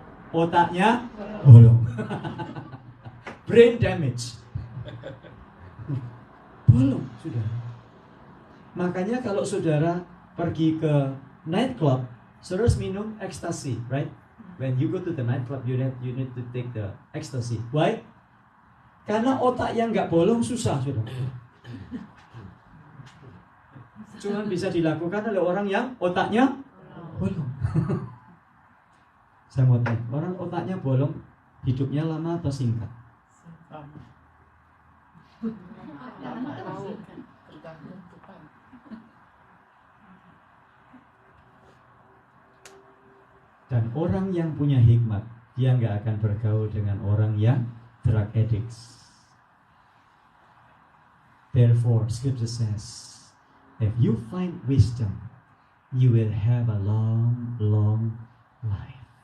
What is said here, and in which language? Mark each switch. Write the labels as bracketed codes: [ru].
[id] Otaknya bolong. [en] Brain damage. [id] Bolong, sudah. Makanya kalau saudara pergi ke nightclub, saudara minum ecstasy, right? [en] When you go to the nightclub, you need to take the ecstasy. Why? [id] Karena otak yang nggak bolong susah, saudara. Cuma bisa dilakukan oleh orang yang otaknya bolong. Saya mau tanya, orang otaknya bolong, hidupnya lama atau singkat? Dan orang yang punya hikmat, dia nggak akan bergaul dengan orang yang drug addicts. [en] Therefore, Scripture says, if you find wisdom, you will have a long, long life.